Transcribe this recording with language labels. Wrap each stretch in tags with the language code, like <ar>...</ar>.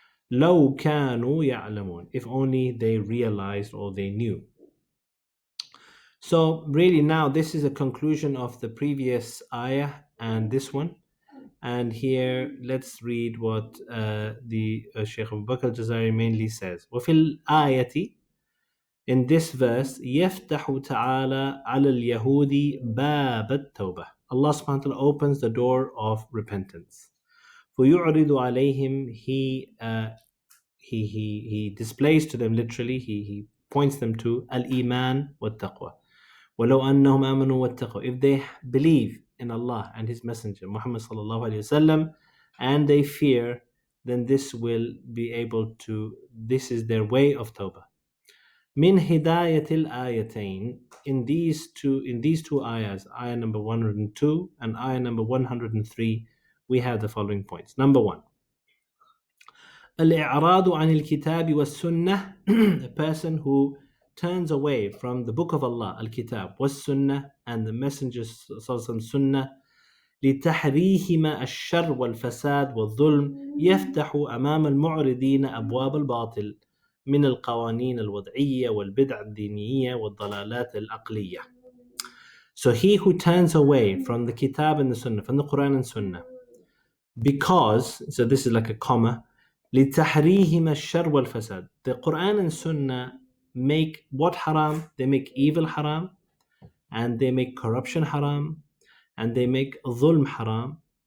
<ar>لو كانوا يعلمون,</ar> <en>if only they realized or they knew. So really now this is a conclusion of the previous ayah and this one. And here let's read what the Shaykh Abu Bakr al-Jazari mainly says.</en> <ar>وفي الآية,</ar> <en>in this verse,</en> <ar>يفتح تعالى على اليهود باب التوبة.</ar> <en>Allah subhanahu wa ta'ala opens the door of repentance.</en> <ar>فيعرض عليهم,</ar> <en>he displays to them, literally he points them to al-iman wa taqwa.</en> <ar>وَلَوْ أَنَّهُمْ آمَنُوا وَاتَّقَوْا,</ar> <en>if they believe in Allah and His Messenger Muhammad sallallahu alayhi wasallam and they fear, then this will be able to, this is their way of tawbah.</en> <ar>من هداية الآيتين,</ar> <en>in these two ayahs, ayah number 102 and ayah number 103, we have the following points. Number one,</en> <ar>الإعراض عن الكتاب والسنة,</ar> <en>a person who turns away from the book of Allah, al-Kitab, was-Sunnah, and the Messenger's Sunnah,</en> <ar>لتحريهما الشر والفساد والظلم يفتح أمام المعرضين أبواب الباطل من القوانين الوضعية والبدع الدينية والضلالات العقلية.</ar> <en>So he who turns away from the Kitab and the Sunnah, from the Quran and Sunnah, because, so this is like a comma,</en> <ar>لتحريهما الشر والفساد,</ar> <en>the Quran and Sunnah make what haram? They make evil haram, and they make corruption haram, and they make dhulm haram.</en>